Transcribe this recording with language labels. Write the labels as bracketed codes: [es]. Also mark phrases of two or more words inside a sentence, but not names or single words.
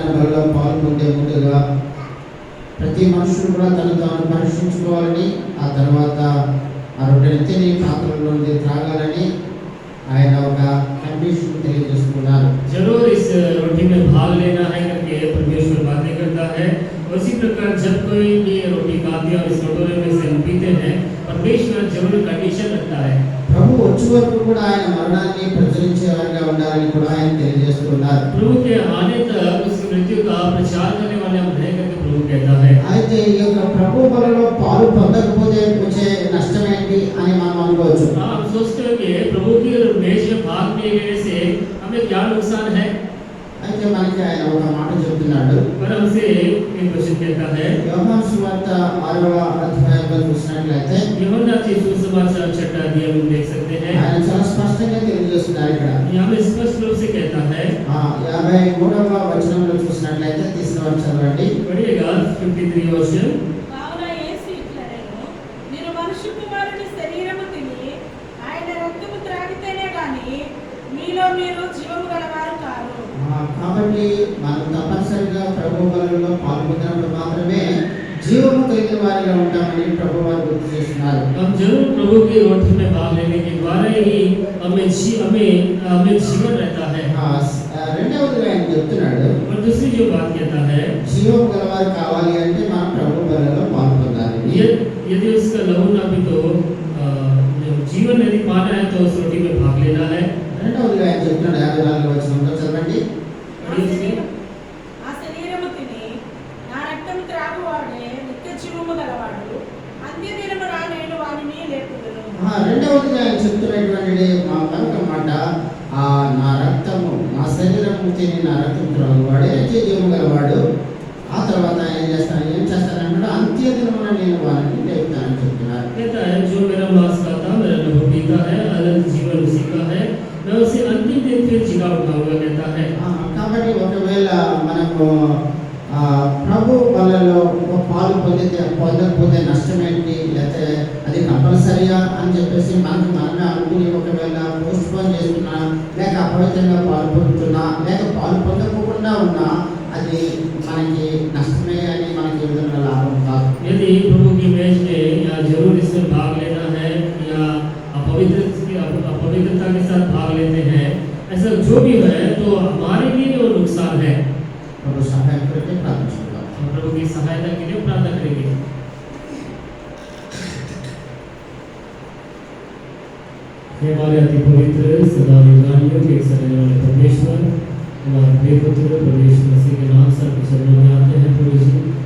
[te] బలిలో పాల్గొనే ముందుగా ప్రతి మనుషుడు కూడా తను తాను పరీక్షించుకోవాలని, ఆ తర్వాత ఆ రొట్టెని తిని పాత్రలో నుండి త్రాగాలని ఆయన ఒక కండిషన్ తెలియజేస్తున్నారు। [hi] जरूर इस रोटी में भाग लेना है करके परमेश्वर बातें करता है। उसी प्रकार जब कोई भी रोटी खाते और इस कटोरे में से पीते हैं, परमेश्वर जरूर कंडीशन रखता है। [te] ప్రభు వచ్చే వరకు కూడా ఆయన మరణాన్ని ప్రచురించేవారుగా ఉండాలని కూడా ఆయన తెలియజేస్తున్నారు। [hi] प्रभु के आने तक उसकी मृत्यु का प्रचार करने वाले हम हैं करके प्रभु कहता है। [te] అయితే ఈ యొక్క ప్రభు బలిలో పాలు పొందకపోతే వచ్చే నష్టం ఏంటి అని మనం అనుకోవచ్చు। [hi] हम सोचते हैं कि प्रभु की मेज में भाग नहीं लेने से हमें क्या नुकसान है। [te] అయితే మనకి ఆయన ఒక మాట చెప్తున్నాడు। [hi] पर हमसे एक वचन कहता है, [te] యోహాను సువార్త 6వ అధ్యాయంలో చూసినట్లయితే [hi] यूहन्ना की सुसमाचार 6वां अध्याय हम देख सकते हैं। [te] ఆయన చాలా స్పష్టంగా తెలియజేస్తున్నారు ఇక్కడ। [hi] यहाँ में स्पष्ट रूप से कहता है [te] 53వ వచనంలో చూసినట్లయితే తీసుకుని చదవండి। [hi] पढ़िएगा 53 वचन। [te] కావున యేసు ఇట్లనెను, మీరు మనుష్య కుమారుని శరీరము తిని ఆయన రక్తము త్రాగితేనే గాని మీలో మీరు జీవము గలవారు కారు। కాబట్టి మనం తప్పనిసరిగా ప్రభు బలిలో పాల్గొన్నప్పుడు మాత్రమే జీవము కలిగిన వారిగా ఉంటామని ప్రభు వారు గుర్తు చేస్తున్నారు। [hi] हम जरूर प्रभु की रोटी में भाग लेने के द्वारा ही हमें जीवन रहता है। [te] రెండవదిగా ఆయన చెప్తున్నాడు, [hi] और दूसरी जो बात कहता है, [te] జీవము గలవారు కావాలి అంటే మనం ప్రభు బలిలో పాల్గొనాలి। [hi] यदि उसका लहू ना भी तो जीवन यदि पाना है तो उस रोटी में भाग लेना है। [te] రెండవదిగా ఆయన చెప్తున్నాడు 54వ వచనంలో చదవండి। ఆ శరీరము తిని నా రక్తము త్రాగువాడే నిత్య జీవము గలవాడు, అంత్య దినమున నేను వానిని లేపుదును। రెండవదిగా ఆయన చెప్తున్నటువంటి మరొక మాట, నా రక్తము నా శరీరము తిని నా రక్తం త్రాగువాడే నిత్య జీవము గలవాడు, ఆ తర్వాత ఏం చేస్తానంటే అంత్య దినమున నేను వారిని లేపుతానని చెప్తున్నారు। [hi] कहता है जो मेरा मांस खाता मेरा लहू पीता है अनंत जीवन उसी का है, मैं उसे अंतिम दिन फिर जिला उठाऊंगा कहता है। [te] కాబట్టి ఒకవేళ మనకు ప్రభు బలిలో పాలు పొందకపోతే నష్టం ఏంటి, లేకపోతే అది కంపల్సరీగా అని చెప్పేసి మనమే అనుకుని ఒకవేళ పోస్ట్ పోన్ చేస్తున్నా, లేక అపవిత్రంగా పాలు పొందుతున్నా, లేక పాలు పొందకుండా ఉన్నా అది మనకి नष्टమే అని మనకి విధంగా లాభం కాదు। [hi] यदि प्रभु की मेज में या जरूर इसमें भाग लेना है या अपवित्रता के साथ भाग लेते हैं, ऐसा जो भी है तो हमारे लिए वो नुकसान है। प्रभु सहाय करके प्रार्थना हम प्रभु की सहायता के लिए प्रार्थना करेंगे। हे हमारे अति पवित्र सदा विधानियों के सदैव वाले परमेश्वर, हमारे प्रिय पुत्र प्रभु यीशु मसीह के नाम से आपके चरणों में आते हैं।